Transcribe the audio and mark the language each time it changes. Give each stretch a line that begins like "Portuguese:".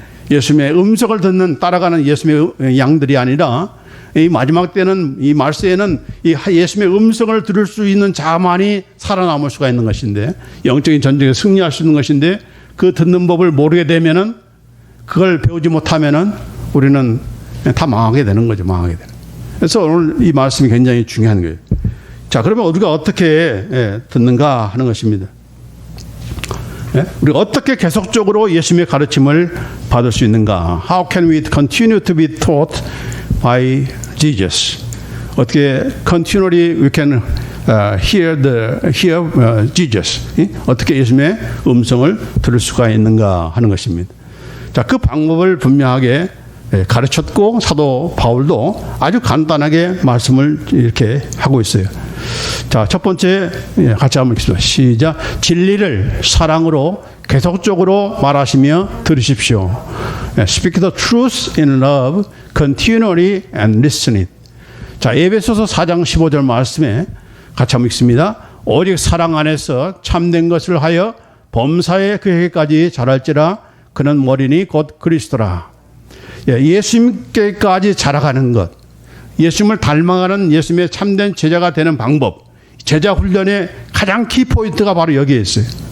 Korean: 예수님의 음성을 따라가는 예수님의 양들이 아니라 이 마지막 때는 이 말세에는 이 예수님의 음성을 들을 수 있는 자만이 살아남을 수가 있는 것인데 영적인 전쟁에 승리할 수 있는 것인데 그 듣는 법을 모르게 되면은 그걸 배우지 못하면은 우리는 다 망하게 되는 거죠. 망하게 되는. 그래서 오늘 이 말씀이 굉장히 중요한 거예요. 자, 그러면 우리가 어떻게 듣는가 하는 것입니다. 우리가 어떻게 계속적으로 예수님의 가르침을 받을 수 있는가?
English: How can we continue to be taught by Jesus?
Korean: 어떻게
English: continually we can hear Jesus?
Korean: 어떻게 예수님의 음성을 들을 수가 있는가 하는 것입니다. 자, 그 방법을 분명하게 가르쳤고 사도 바울도 아주 간단하게 말씀을 이렇게 하고 있어요. 자, 첫 번째 같이 한번 읽습니다. 시작. 진리를 사랑으로 계속적으로 말하시며 들으십시오.
English: Speak the truth in love continually and listen it.
Korean: 자, 에베소서 4장 15절 말씀에 같이 한번 읽습니다. 오직 사랑 안에서 참된 것을 하여 범사에 그에게까지 자랄지라. 그는 머리니 곧 그리스도라. 예수님께까지 자라가는 것, 예수님을 닮아가는 예수님의 참된 제자가 되는 방법, 제자 훈련의 가장 키포인트가 바로 여기에 있어요.